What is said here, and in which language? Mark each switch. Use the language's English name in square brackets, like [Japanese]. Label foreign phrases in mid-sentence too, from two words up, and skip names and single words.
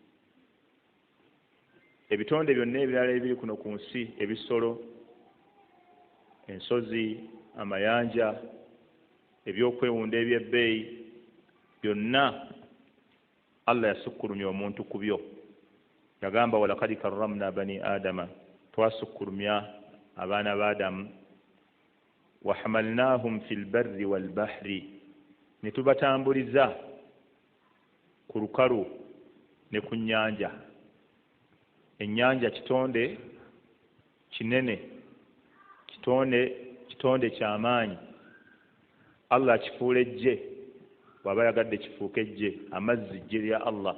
[Ganda] Ebitonde byonna ebirala ebiri kuno ku nsi, ebisolo, ensozi, amayanja, ebyokwewunda eby'ebbeeyi, byonna Allah yasukkulumya omuntu ku byo. Yagamba [Arabic] ولقد كرمنا بني آدم, [Ganda] twasukkulumya abaana ba Adamu. [Arabic] وحملناهم في البر والبحر, [Ganda] ne tubatambuliza ku lukalu ne ku nnyanja. Ennyanja kitonde kinene, kitonde ky'amaanyi. Allah kifuula ejje, bw'aba yagadde kifuuke ejje, amazzi ejje lya Allah.